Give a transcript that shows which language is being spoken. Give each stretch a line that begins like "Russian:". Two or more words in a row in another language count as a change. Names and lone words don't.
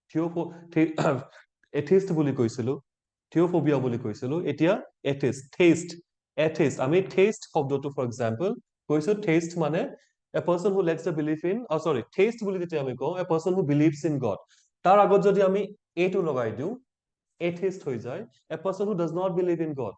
Assamese: এথিষ্ট বুলি কৈছিলো থিওফোবিয়া বুলি কৈছিলো এতিয়া এথিষ্ট আমি টেষ্ট শব্দটো
English: for example
Assamese: কৈছো টেষ্ট
English: মানে a person who lacks the belief in sorry
Assamese: টেষ্ট বুলি যেতিয়া আমি কওঁ
English: a person who believes in God তাৰ আগত যদি আমি এটো লগাই
Assamese: দিওঁ এথিষ্ট হৈ যায়
English: a person who does not believe in God